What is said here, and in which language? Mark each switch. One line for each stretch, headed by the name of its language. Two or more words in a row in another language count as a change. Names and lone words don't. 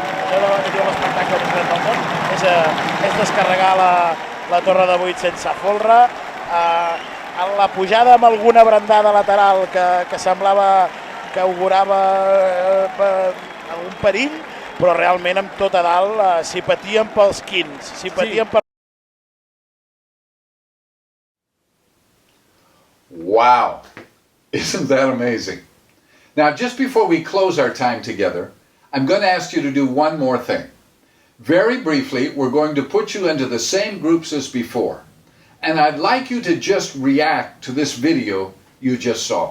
Catalan: L'espectacle més gran del món és descarregar la torre de 8 sense folre. En la pujada amb alguna brandada lateral que semblava que augurava algun perill, però realment amb tot a dalt s'hi patien pels 15, s'hi patien per...
English: Wow, isn't that amazing? Now, just before we close our time together, I'm going to ask you to do one more thing. Very briefly, we're going to put you into the same groups as before, and I'd like you to just react to this video you just saw.